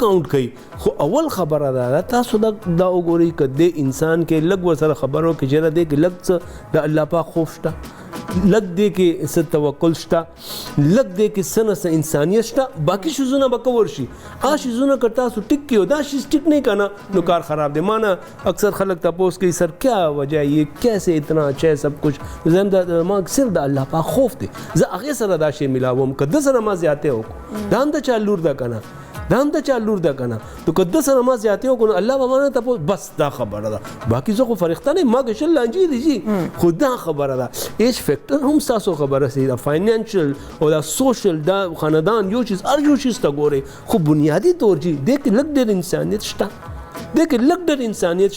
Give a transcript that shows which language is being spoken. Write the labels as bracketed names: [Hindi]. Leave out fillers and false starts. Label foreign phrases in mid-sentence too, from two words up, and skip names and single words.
[Pashto] کاونټ کوي خو اول خبره ده تاسو دا وګورئ که د انسان کې لږ ورسره خبرو کې چېرې دی کې لږ څه د الله پاک خوف شته لږ دی کې څه توکل شته لږ دی کې څه نه څه انسانیت شته باقي شیزونه به کور شي هغه شیزونه که تاسو ټیک کړي دا شیز ټیک نه که نه نو کار خراب دی ما نه اکثر خلک تپوس کوي [Urdu] سر کیا وجہ یہ کیسے اتنا اچھا ہے سب کچھ [Pashto] زم دا ما صرف د الله پاک خوف دی زه هغې سره دا شی میلاوم که ده سره ما زیاتې وکړو دا هم د چا لور ده که نه دا هم د چا لور ده که نه نو که ده سره ما زیاتې وکړو نو الله به ما نه تپوس بس دا خبره ده باقي زه خو فرښته نه یم ما که شل لانجې دي جي خو دا خبره ده [English] age factor [Pashto] هم ستاسو خبره سي دا فاینانشل او دا سوشل دا خاندان یو چیز هر یو چیز ته ګورئ خو بنیادي طور جي دې کې لږ ډېر انسانیت شته دې کې لږ ډېر انسانیت